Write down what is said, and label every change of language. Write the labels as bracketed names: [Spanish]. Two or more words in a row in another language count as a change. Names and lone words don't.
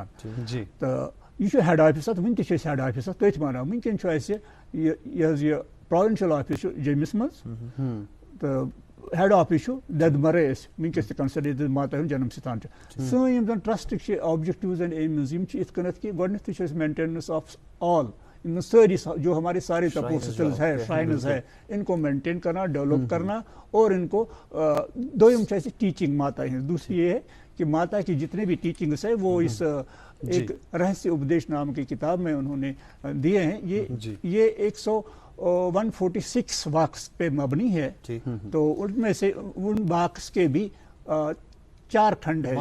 [Kashmiri] تہٕ یہِ چھُ [English] head office [Kashmiri] اَتھ وٕنہِ تہِ چھِ أسۍ [English] head office [Kashmiri] اَتھ تٔتھۍ وَنان. وٕنکٮ۪ن چھُ اَسہِ یہِ حظ یہِ [English] provincial office [Kashmiri] چھُ جیٚمِس منٛز تہٕ [English] head office [Kashmiri] چھُ دٮ۪دمرے أسۍ وٕنکٮ۪س تہِ کنسڈر ییٚتہِ ماتایہِ ہُنٛد جنم سِتھان چھُ. سٲنۍ یِم زن ٹرسٹٕکۍ چھِ [English] objectives and aims [Kashmiri] یِم چھِ یِتھ کٔنٮ۪تھ کہِ گۄڈنٮ۪تھٕے چھِ أسۍ [English] maintenance of all [Hindi] सारी जो हमारी सारे तपोस्थल्स है श्राइन्स है उन को मेंटेन करना डेवलप करना और उन को [Kashmiri] دویم چھِ اَسہِ ٹیچنگ ماتا ہٕنٛز. [Hindi] दूसरी ये है कि माता की जितने भी टीचिंग्स है वो इस एक रहस्य उपदेश नाम की किताब में उन्होंने दिए हैं. ये 146 वाक्स पे मबनी है. तो उन में से उन वाक्स के भी 4 खंड है.